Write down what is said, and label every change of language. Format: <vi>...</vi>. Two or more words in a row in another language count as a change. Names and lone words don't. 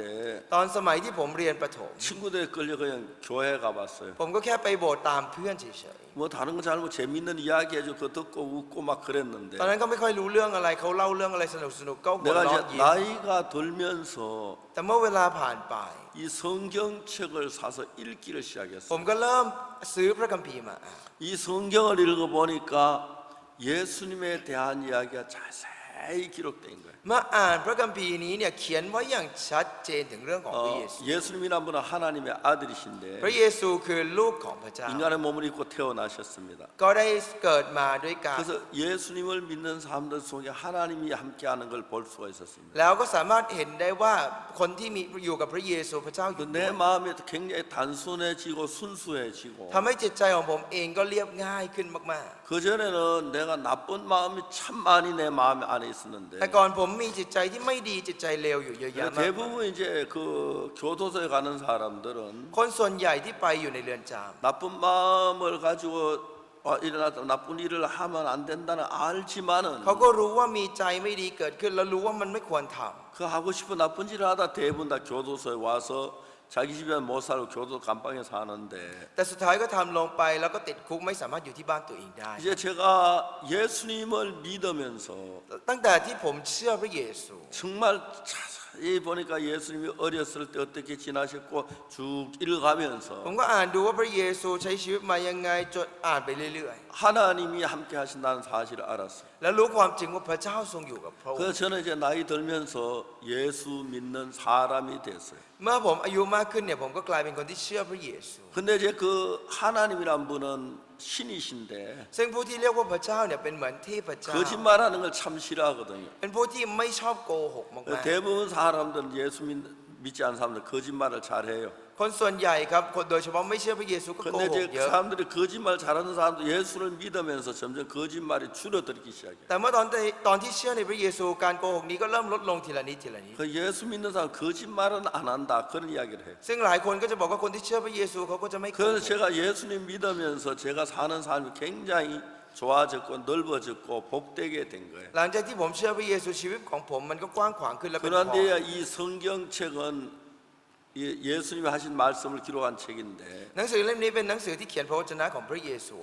<th>ตอนสมัยที่ผมเรียนประถม</th> <ko>친구들에 끌려 그냥 교회 가봤어요.</ko> <th>ผมก็แค่ไปโบสถ์ตามเพื่อนเฉย</th> <ko>뭐 다른 거 잘 뭐 재밌는 이야기 해줘 그거 듣고 웃고 막 그랬는데</ko> <th>ๆตอนนั้นก็ไม่ค่อยรู้เรื่องอะไรเขาเล่าเรื่องอะไรสนุกๆก็หัว</th> <ko>내가</ko> <th>เราะ</th> <ko>이제</ko> <th>ยิ้ม</th> <ko>나이가 들면서</ko> <th>แต่เมื่อเวลาผ่านไป</th> <ko>이 성경책을 사서 읽기를</ko> <th>ผม</th> <ko>시작했어요.</ko> <th>ก็เริ่มซื้อพระคัมภีร์มาอ่าน</th> <ko>이 성경을 읽어보니까 예수님에 대한 이야기가 자세히 기록된 거예요.</ko> <th>เมื่ออ่านพระคัมภีร์นี้เนี่ยเขียนไว้อย่างชัดเจนถึงเรื่องของพระเยซู</th> <ko>예수님이란 분은 하나님의 아들이신데</ko> <th>พระเยซูคือลูกของพระเจ้า</th> <ko>인간의 몸을 입고 태어나셨습니다.</ko> <th>ก็ได้เกิดมาด้วยกัน</th> <ko>그래서 예수님을 믿는 사람들 속에 하나님이 함께하는 걸 볼 수가 있었습니다.</ko> <th>แล้วก็สามารถเห็นได้ว่าคนที่มีอยู่กับพระเยซูพระเจ้าอยู่</th> <ko>내 마음이 굉장히 단순해지고 순수해지고</ko> <th>ทำให้จิตใจของผมเองก็เรียบง่ายขึ้นมาก</th> <ko>그 전에는 내가 나쁜 마음이 참 많이 내 마음 안에</ko> <th>ๆ</th> <ko>있었는데</ko> <th>แต่ก่อนผมมีจิตใจที่ไม่ดีจิตใจเลวอยู่เยอะแยะมากมาย</th> <ko>대부분 이제 그 교도소에 가는 사람들은</ko> <th>คนส่วนใหญ่ที่ไปอยู่ในเรือนจำ</th> <ko>나쁜 마음을 가지고 일어났다 나쁜 일을 하면 안 된다는 알지만은</ko> <th>เขาก็รู้ว่ามีใจไม่ดีเกิดขึ้นแล้วรู้ว่ามันไม่ควรทำ</th> <ko>그 하고 싶은 나쁜 일을 하다 대부분 다 교도소에 와서 자기 집에 못 살고 교도 감방에 사는데</ko> <th>แต่สุดท้ายก็ทำลงไปแล้วก็ติดคุกไม่สามารถอยู่ที่บ้านตัวเองได้</th> <ko>이제 제가 예수님을 믿으면서</ko> <th>ตั้งแต่ที่ผมเชื่อพระเยซู</th> <ko>정말 자세히 보니까 예수님이 어렸을 때 어떻게 지나셨고 쭉 읽어가면서</ko> <th>ผมก็อ่านดูว่าพระเยซูใช้ชีวิตมายังไงจนอ่านไปเรื่อย</th> <ko>하나님이 함께 하신다는 사실을 알았어요.</ko> <th>ๆ แล้วรู้ความจริงว่าพระเจ้าทรงอยู่กับพระองค์</th> <ko>그래서 저는 이제 나이 들면서 예수 믿는 사람이 됐어요.</ko> <th>เมื่อผมอายุมากขึ้นเนี่ยผมก็กลายเป็นคนที่เชื่อพระเยซู</th> <ko>근데 이제 그 하나님이란 분은 신이신데</ko> <th>ซึ่งผู้ที่เรียกว่าพระเจ้าเนี่ยเป็นเหมือนเทพเจ้า</th> <ko>거짓말하는 걸 참 싫어하거든요.</ko> <th>เป็นผู้ที่ไม่ชอบโกหกมาก</th> <ko>대부분 사람들은 예수 믿지 않는 사람들 거짓말을 잘해요.</ko> <th>ๆคนส่วนใหญ่ครับคนโดยเฉพาะไม่เชื่อพระเยซูก็โก</th> <ko>근데</ko> <th>หก</th> <ko>이제</ko> <th>เยอะ</th> <ko>사람들이 거짓말 잘하는 사람도 예수를 믿으면서 점점 거짓말이 줄어들기 시작해요.</ko> <th>แต่เมื่อตอนที่เชื่อในพระเยซูการโกหกนี้ก็เริ่มลดลงทีละนิดทีละนิด</th> <ko>그 예수 믿는 사람 거짓말은 안 한다 그런 이야기를 해요.</ko> <th>ซึ่งหลายคนก็จะบอกว่าคนที่เชื่อพระเยซูเขาก็จะไม่โกห</th> <ko>그래서</ko> <th>ก</th> <ko>제가 예수님 믿으면서 제가 사는 삶이 굉장히 좋아졌고 넓어졌고 복되게 된 거예요.</ko> <th>หลังจากที่ผมเชื่อพระเยซูชีวิตของผมมันก็กว้างขวางขึ้นและเป็นพร</th> <ko>그런데 이 성경책은 예수님이 하신 말씀을 기록한 책인데</ko> <th>หนังสือเล่มนี้เป็นหนังสือที่เขียนพระวจนะของพระเยซู</th>